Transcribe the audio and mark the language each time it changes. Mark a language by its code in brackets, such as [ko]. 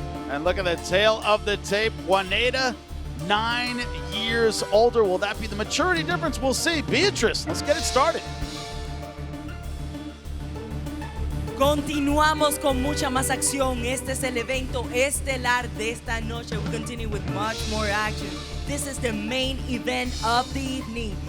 [en] And look at the tail of the tape. Juanita, 9 years older. Will that be the maturity difference? We'll see. Beatrice, let's get it started. [es] Continuamos con mucha más acción. Este es el evento estelar de esta noche. [en] We continue with much more action. This is the main event of the evening.